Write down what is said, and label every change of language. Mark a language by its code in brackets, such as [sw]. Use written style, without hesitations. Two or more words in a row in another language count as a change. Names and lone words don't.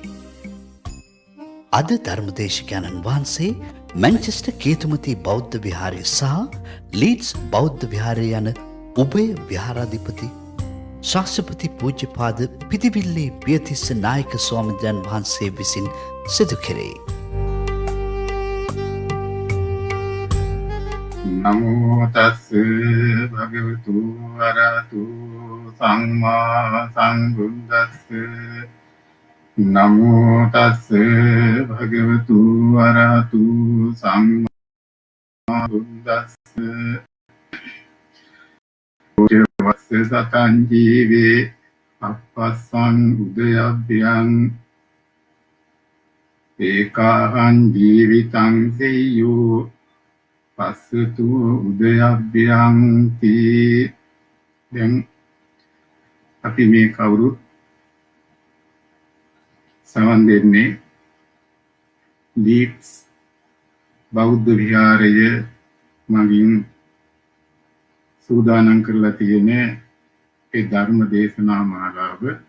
[si] අද ධර්මදේශකයන්න් වහන්සේ මැන්චෙස්ටර් කේතුමති බෞද්ධ විහාරය සහ ලීඩ්ස් බෞද්ධ විහාරය යන උභය විහාරාධිපති ශාස්ත්‍රපති පූජ්‍යපාද පිටිවිල්ලේ පියතිස්ස නායක ස්වාමීන් වහන්සේ විසින් සිදු කෙරේ. [pi] නමෝ තස්ස භගවතු වරහතු සම්මා සම්බුද්දස්ස නමෝ තස්ස භගවතු වරහතු සම්මා බුද්දස්ස වස්ස සතං ජීවේ අපස්සං උදයබ්බයං ඒකාහං ජීවිතං සෙය්‍යෝ පස්සතු උදයබ්බයං තී. [si] දැන් අපි මේ කවුරුත් සමන් දෙන්නේ ලීඩ්ස් බෞද්ධ විහාරය මගින් සූදානම් කරලා තියෙන ඒ ධර්ම දේශනා මාලාව.